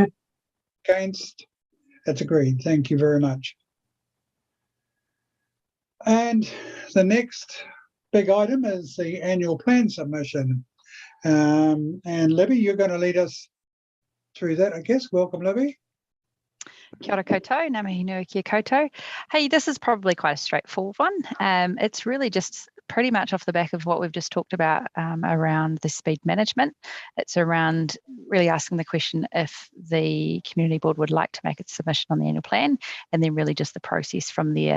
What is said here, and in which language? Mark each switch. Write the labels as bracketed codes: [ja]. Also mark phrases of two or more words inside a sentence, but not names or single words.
[en] Against? That's agreed. Thank you very much. And the next big item is the annual plan submission. And Libby, you're going to lead us through that, I guess. Welcome, Libby. [mi] Kia ora koutou, ngā mihi nui kia koutou. [en] Hey, this is probably quite a straightforward one. It's really just pretty much off the back of what we've just talked about around the speed management. It's around really asking the question if the community board would like to make its submission on the annual plan, and then really just the process from there.